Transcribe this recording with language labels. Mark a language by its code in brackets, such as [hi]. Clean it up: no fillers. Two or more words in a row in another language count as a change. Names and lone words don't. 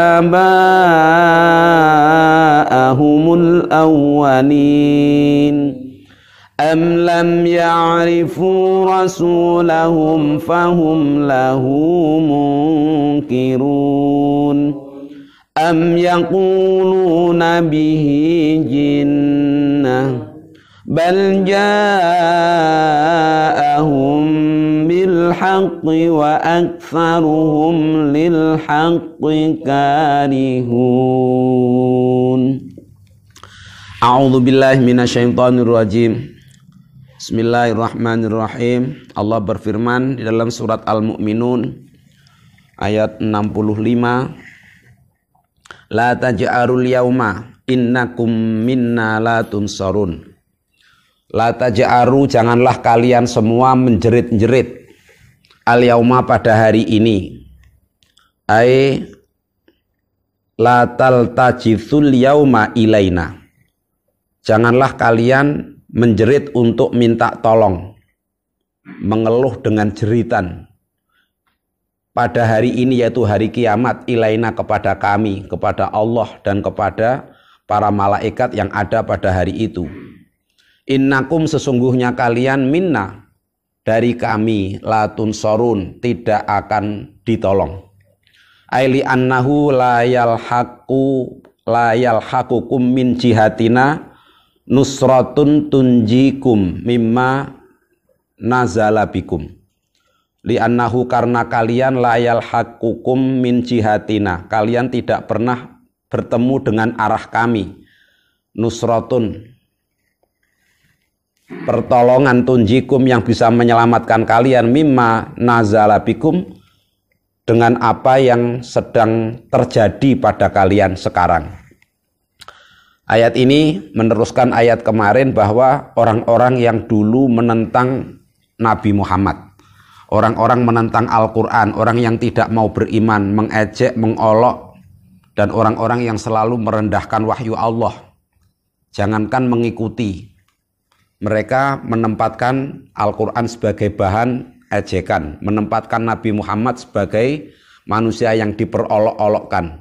[ar] آباءهم الأولين أم لم يعرفوا رسولهم فهم له منكرون أم يقولون به جنة بل جاءهم بالحق وأكثرهم للحق كارهون. أعوذ بالله من الشيطان الرجيم. بسم الله الرحمن الرحيم. [id] Allah berfirman di dalam surat Al-Mu'minun ayat 65. [ar] لا تجأروا اليوم إنكم منا لا تنصرون. لا تجأروا, [id] janganlah kalian semua menjerit-jerit al-yauma pada hari ini. [ar] أي لا تلتجئوا اليوم إلينا. [id] Janganlah kalian menjerit untuk minta tolong, mengeluh dengan jeritan pada hari ini, yaitu hari kiamat, ilaina, kepada kami, kepada Allah dan kepada para malaikat yang ada pada hari itu. Innakum, sesungguhnya kalian, minna, dari kami, [ar] لا تنصرون, [id] tidak akan ditolong. [ar] أي لأنه لا يلحقكم من جهتنا نصرة تنجيكم مما نزل بكم. لأنه, [id] karena kalian, [ar] لا يلحقكم من جهتنا, [id] kalian tidak pernah bertemu dengan arah kami. Nusratun, pertolongan, tunjikum, yang bisa menyelamatkan kalian, [ar] مما نزل بكم, [id] dengan apa yang sedang terjadi pada kalian sekarang. Ayat ini meneruskan ayat kemarin bahwa orang-orang yang dulu menentang Nabi Muhammad, orang-orang menentang Al-Quran, orang yang tidak mau beriman, mengejek, mengolok, dan orang-orang yang selalu merendahkan wahyu Allah, jangankan mengikuti, mereka menempatkan Al-Quran sebagai bahan ejekan, menempatkan Nabi Muhammad sebagai manusia yang diperolok-olokkan.